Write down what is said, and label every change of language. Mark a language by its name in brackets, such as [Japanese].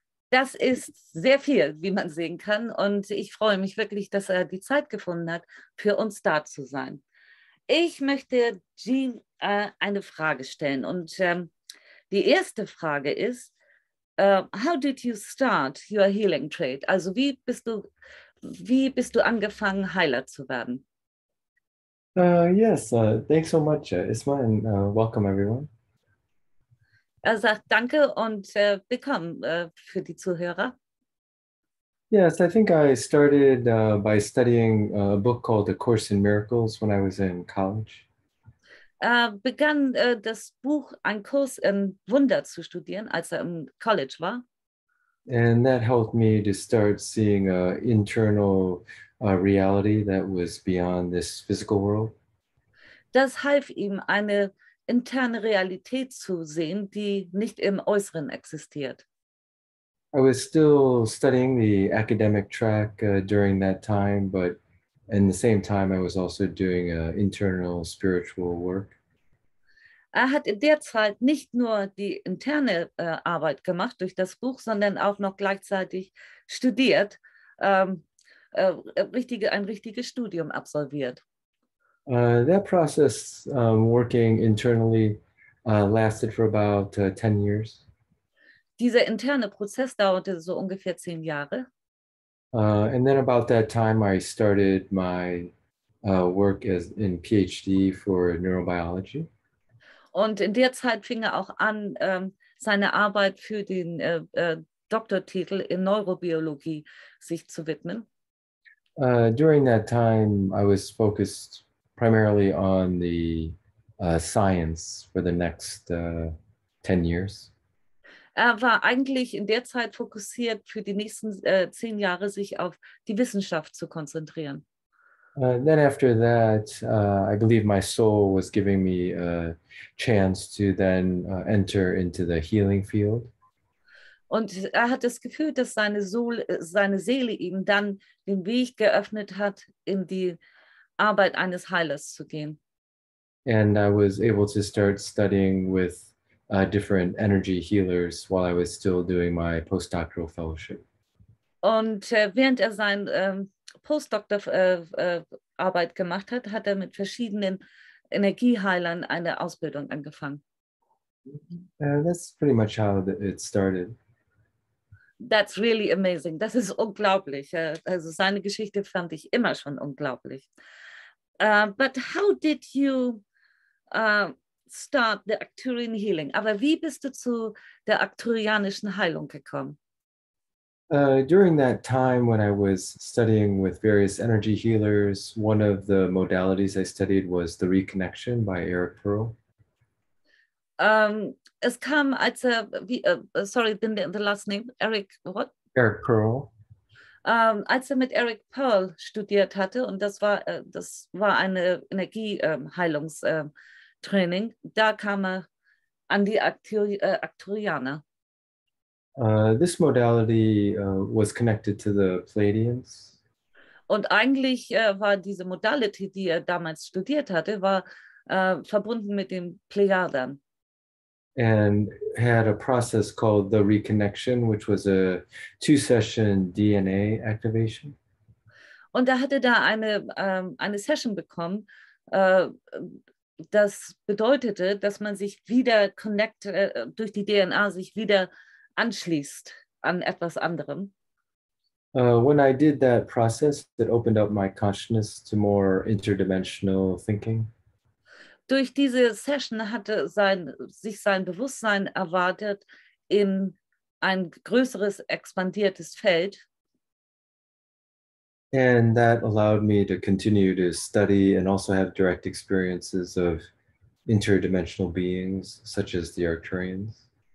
[German] Das ist sehr viel, wie man sehen kann, und ich freue mich wirklich, dass er die Zeit gefunden hat, für uns da zu sein. Ich möchte Jean eine Frage stellen, und die erste Frage ist, [English] how did you start your healing trade? [German] Also wie bist du angefangen, Heiler zu werden? [English] Yes, thanks so much, Isma, and welcome everyone. [German] Er sagt Danke und willkommen für die Zuhörer. [English] Yes, I think I started by studying a book called A Course in Miracles when I was in college. [German] Begann das Buch Ein Kurs in Wunder zu studieren, als er im College war. [English] And that helped me to start seeing an internal reality that was beyond this physical world. [German] Das half ihm, eine interne Realität zu sehen, die nicht im Äußeren existiert. [English] I was still studying the academic track during that time, but in the same time, I was also doing internal spiritual work. [German] Er hat in der Zeit nicht nur die interne Arbeit gemacht durch das Buch, sondern auch noch gleichzeitig studiert, ein richtiges Studium absolviert. [English] That process, working internally, lasted for about 10 years. [German] Dieser interne Prozess dauerte so ungefähr 10 Jahre. [English] And then about that time, I started my work as in PhD for neurobiology. [German] Und in der Zeit fing er auch an, seine Arbeit für den Doktortitel in Neurobiologie sich zu widmen. [English] During that time, I was focused primarily on the science for the next 10 years. [German] Er war eigentlich in der Zeit fokussiert, für die nächsten 10 Jahre sich auf die Wissenschaft zu konzentrieren. [English] Then after that, I believe my soul was giving me a chance to then enter into the healing field. [German] Und er hat das Gefühl, dass seine Seele ihm dann den Weg geöffnet hat, in die Arbeit eines Heilers zu gehen. [English] And I was able to start studying with different energy healers while I was still doing my postdoctoral fellowship. [German] Und während er seine Postdoc-Arbeit gemacht hat, hat er mit verschiedenen Energieheilern eine Ausbildung angefangen. [English] That's pretty much how it started. That's really amazing. [German] Das ist unglaublich. Also seine Geschichte fand ich immer schon unglaublich. [English] But how did you start the Arcturian Healing? [German] Aber wie bist du zu der arcturianischen Heilung gekommen? [English] During that time when I was studying with various energy healers, one of the modalities I studied was the reconnection by Eric Pearl. [German] Es kam, als er, [English] sorry, the last name, Eric, what? Eric Pearl. [German] Als er mit Eric Pearl studiert hatte, und das war eine Energieheilungstraining, da kam er an die Arcturianer. [English] This modality was connected to the Pleiadians. [German] Und eigentlich war diese Modality, die er damals studiert hatte, war verbunden mit den Plejadern. [English] And had a process called the reconnection, which was a 2-session DNA activation. [German] Und er hatte da eine Session bekommen, das bedeutete, dass man sich wieder durch die DNA sich wieder anschließt an etwas anderem. [English] When I did that process, it opened up my consciousness to more interdimensional thinking. [German] Durch diese Session hatte sich sein Bewusstsein erweitert in ein größeres, expandiertes Feld. [English] And that allowed me to continue to study and also have direct experiences of interdimensional beings, such as the Arcturians.